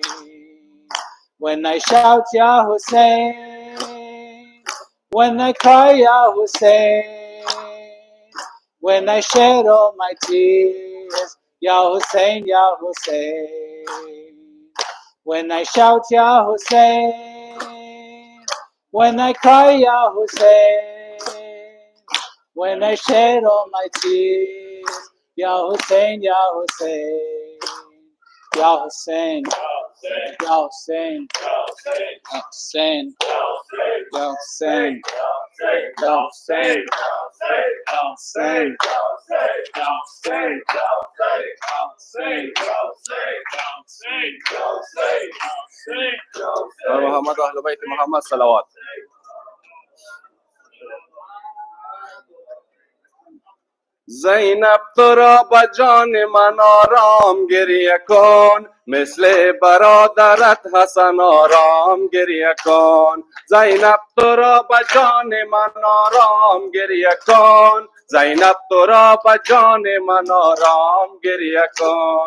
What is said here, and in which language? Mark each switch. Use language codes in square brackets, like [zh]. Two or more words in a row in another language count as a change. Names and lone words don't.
[en] When I shout Ya Hussein, when I cry Ya Hussein, when I shed all my tears, Ya Hussein, Ya Hussein. When I shout Ya Hussein, when I cry Ya Hussein, when I shed all my tears, Ya Hussein, Ya Hussein, Ya Hussein, Ya Hussein, Ya Hussein, Ya Hussein, Ya Hussein, Ya Hussein, Ya Hussein, [ar] محمد أهل بيت محمد صلوات. [fa] زینب تو را به جان من آرام گریه کن، مثل برادرت حسن آرام گریه کن. زینب تو را به جان من آرام گریه کن، زینب تو را به جان من آرام گریه کن.